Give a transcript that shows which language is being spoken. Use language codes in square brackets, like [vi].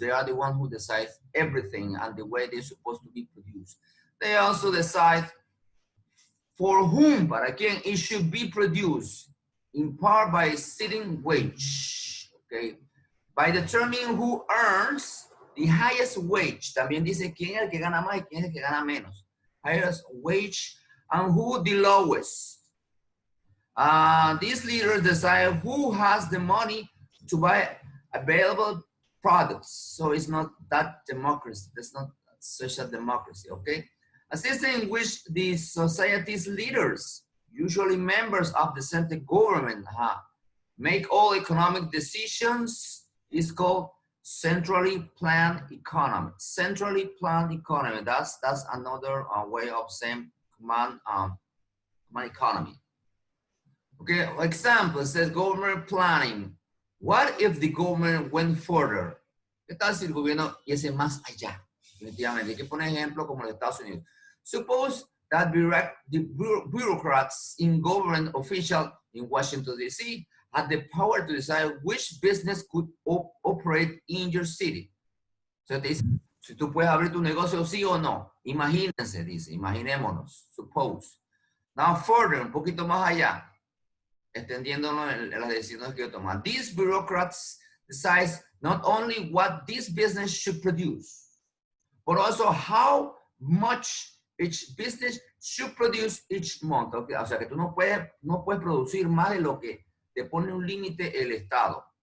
[en] They are the one who decide everything and the way they're supposed to be produced. They also decide for whom, but again, it should be produced in part by setting wage, okay? By determining who earns the highest wage. [es] También dice quién es el que gana más y quién es el que gana menos. [en] Highest wage and who the lowest. These leaders decide who has the money to buy available products. So it's not that democracy. That's not social democracy, okay? A system in which the society's leaders, usually members of the central government, make all economic decisions is called centrally planned economy. Centrally planned economy. That's another way of saying command economy. Okay, example says government planning. What if the government went further? [es] ¿Qué tal si el gobierno yese más allá? Definitivamente, hay que poner ejemplo como los Estados Unidos. [en] Suppose that the bureaucrats in government official in Washington, D.C. had the power to decide which business could operate in your city. [es] So te dice, si tú puedes abrir tu negocio sí o no. Imagínense, dice, imaginémonos, suppose. [en] Now further, [es] un poquito más allá, extendiéndonos en las decisiones que yo tomo. [en] These bureaucrats decide not only what this business should produce, but also how much each business should produce each month. Okay? [es] O sea que tú no puedes producir más de lo que te pone un límite el Estado.